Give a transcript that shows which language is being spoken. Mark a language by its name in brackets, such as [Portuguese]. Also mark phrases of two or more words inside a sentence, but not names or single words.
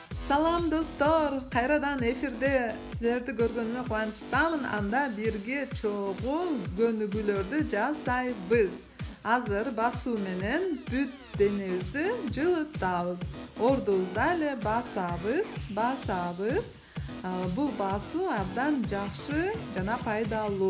[Kyrgyz] Salam dostlar, qayradan efirde sizlerdi görgөнüme kuvанычтамын. Анда бирге чогул көнүгүүлөрдү жасайбыз. Азыр басуу менен бүт денебизди жылытабыз. Ордубузда эле басабыз. Бул басуу абдан жакшы жана пайдалуу.